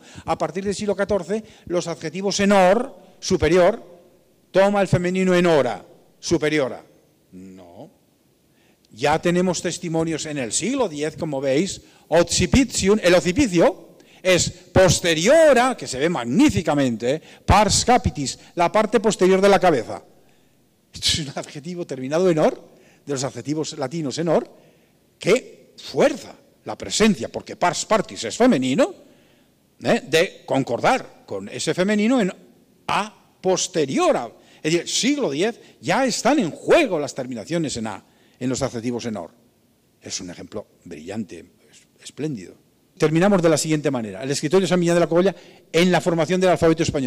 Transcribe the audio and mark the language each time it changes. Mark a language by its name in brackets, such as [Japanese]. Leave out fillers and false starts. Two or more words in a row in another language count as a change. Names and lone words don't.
[Spanish] A partir del siglo XIV, los adjetivos enor, superior, toma el femenino enora, superiora. No. Ya tenemos testimonios en el siglo X, como veis, occipitium, el occipicio es posteriora, que se ve magníficamente, [Latin] pars capitis, [Spanish] la parte posterior de la cabeza. Esto es un adjetivo terminado en or, de los adjetivos latinos en or, que fuerza la presencia, porque [Latin] pars partis [Spanish] es femenino, de concordar con ese femenino en a posteriora. Es decir, siglo X ya están en juego las terminaciones en a, en los adjetivos en or. Es un ejemplo brillante, espléndido. Terminamos de la siguiente manera. El escritorio de San Millán de la Cogolla en la formación del alfabeto español.